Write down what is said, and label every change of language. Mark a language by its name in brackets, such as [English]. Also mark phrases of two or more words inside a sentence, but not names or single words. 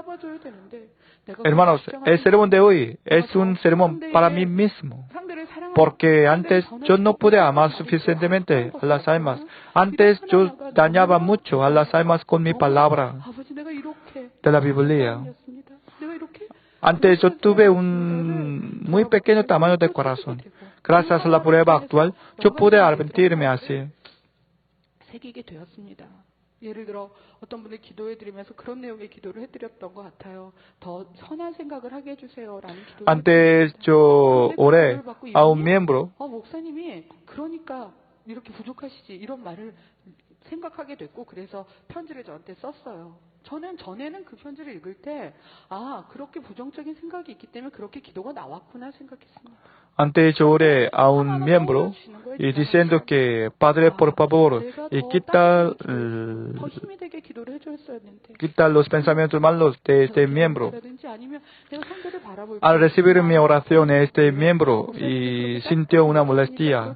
[Spanish] Hermanos, el sermón de hoy es un sermón para mí mismo, porque antes yo no pude amar suficientemente a las almas. Antes yo dañaba mucho a las almas con mi palabra de la Biblia. Antes yo tuve un muy pequeño tamaño de corazón. Gracias a la prueba actual, yo pude arrepentirme así. [Korean] 예를 들어 어떤 분들 기도해 드리면서 그런 내용의 기도를 해드렸던 것 같아요. 더 선한 생각을 하게 해주세요라는 기도를. [Spanish] Antes yo oré a un miembro. [Korean] 목사님이 그러니까 이렇게 부족하시지 이런 말을 생각하게 됐고 그래서 편지를 저한테 썼어요. 저는 전에는 그 편지를 읽을 때 그렇게 부정적인 생각이 있기 때문에 그렇게 기도가 나왔구나 생각했습니다. [Spanish] Antes yo oré a un miembro y diciendo que, Padre, por favor, quita los pensamientos malos de este miembro. Al recibir mi oración, este miembro y sintió una molestia.